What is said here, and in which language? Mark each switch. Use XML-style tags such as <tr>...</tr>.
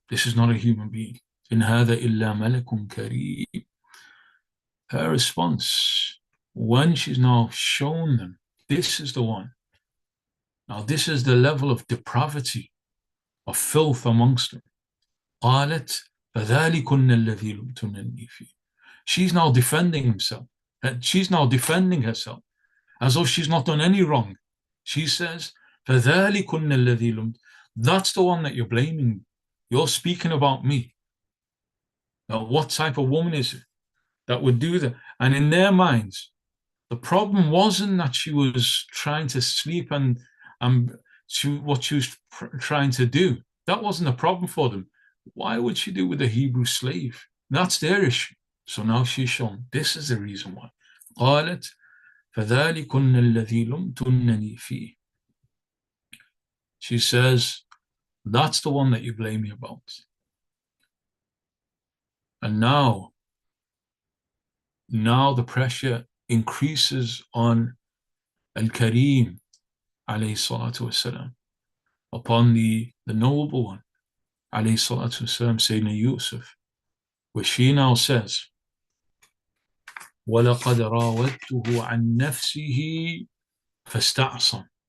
<en>This is not a human being.</en> <ar>إن هذا إلا ملك كريم.</ar> <en>Her response, when she's now shown them, this is the one. Now this is the level of depravity, of filth amongst them.</en> <ar>قالت فذلكن الذي لمتنني فيه.</ar> <en>She's now defending himself. She's now defending herself as though she's not done any wrong. She says,</en> <ar>فَذَلِكُنَّ الَّذِي لُمْتُ.</ar> <en>That's the one that you're blaming. You're speaking about me. Now, what type of woman is it that would do that? And in their minds, the problem wasn't that she was trying to sleep and what she was trying to do. That wasn't a problem for them. Why would she do with a Hebrew slave? That's their issue. So now she's shown, this is the reason why.</en> <ar>قالت فذلكن الذي لمتنني فيه.</ar> <en>She says, that's the one that you blame me about. And now the pressure increases on Al-Kareem alayhi salatu wasalam, upon the noble one alayhi salatu wasalam, Sayyidina Yūsuf, where she now says,</en> <ar>وَلَقَدْ رَاوَدْتُهُ عَنْ نَفْسِهِ فَاسْتَعْصَمَ.</ar>